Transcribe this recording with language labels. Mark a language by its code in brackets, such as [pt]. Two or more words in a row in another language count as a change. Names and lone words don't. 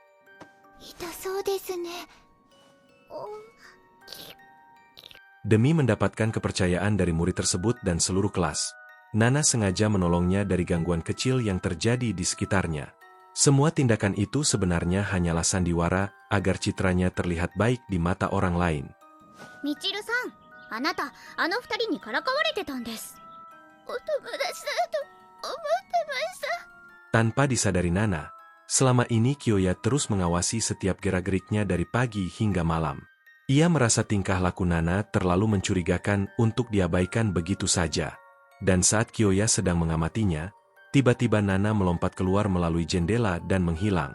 [id] Demi mendapatkan kepercayaan dari murid tersebut dan seluruh kelas, Nana sengaja menolongnya dari gangguan kecil yang terjadi di sekitarnya. Semua tindakan itu sebenarnya hanyalah sandiwara agar citranya terlihat baik di mata orang lain. [ja] Michiru-san, anata, 2人にからかわれてたんです。お友達だと思ってました。 [id] Tanpa disadari Nana, selama ini Kyoya terus mengawasi setiap gerak-geriknya dari pagi hingga malam. Ia merasa tingkah laku Nana terlalu mencurigakan untuk diabaikan begitu saja. Dan saat Kyoya sedang mengamatinya, tiba-tiba Nana melompat keluar melalui jendela dan menghilang.